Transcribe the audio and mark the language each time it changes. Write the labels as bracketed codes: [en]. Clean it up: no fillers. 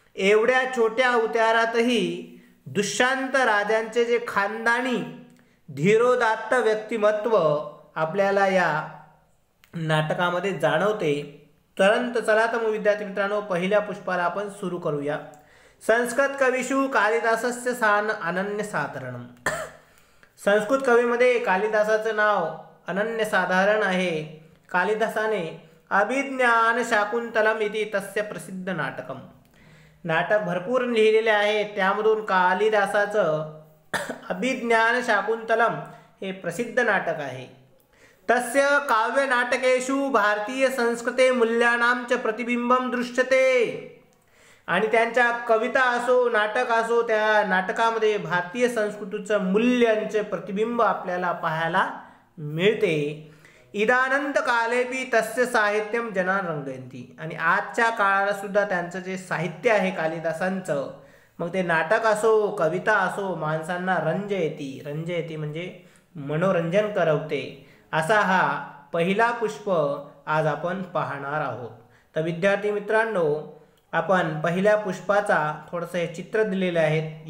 [mr] एवढ्या छोट्या उतारातही दुष्यंत राजांचे जे खानदानी धीरोदात्त व्यक्तिमत्व आपल्याला या नाटकामध्ये जाणवते। चला तर मग विद्यार्थी मित्रांनो, पहिल्या पुष्पाला आपण सुरू करूया। [sa] संस्कृत कविषु कालिदासस्य स्थान अनन्यसाधारणम। [mr] संस्कृत कवीमध्ये कालिदासाचं नाव अनन्यसाधारण आहे। कालिदासाने अभिज्ञान शाकुंतलम [sa] इति तस्य प्रसिद्ध नाटकम [mr] नाटक भरपूर लिहिलेले आहे, त्यामधून कालिदासाचं अभिज्ञान शाकुंतलम हे प्रसिद्ध नाटक आहे। [sa] तस्य काव्य नाटकेषु भारतीय संस्कृते मूल्यानां च प्रतिबिंबम दृश्यते। [mr] आणि त्यांच्या कविता असो नाटक असो त्या नाटकामध्ये भारतीय संस्कृतीचं मूल्यांचे प्रतिबिंब आपल्याला पाहायला मिळते। [sa] इदानंत कालेपि तस्य साहित्यम जनान रंगयन्ति। [mr] आणि आजच्या काळाला सुद्धा त्यांचं जे साहित्य आहे कालिदासांचं, मग ते नाटक असो कविता असो माणसांना रंजयती म्हणजे मनोरंजन करवते। असा हा पहिला पुष्प आज आपण पाहणार आहोत। तर विद्यार्थी मित्रांनो, आपण पहिल्या पुष्पाचा थोडंसं हे चित्र दिलेले आहेत।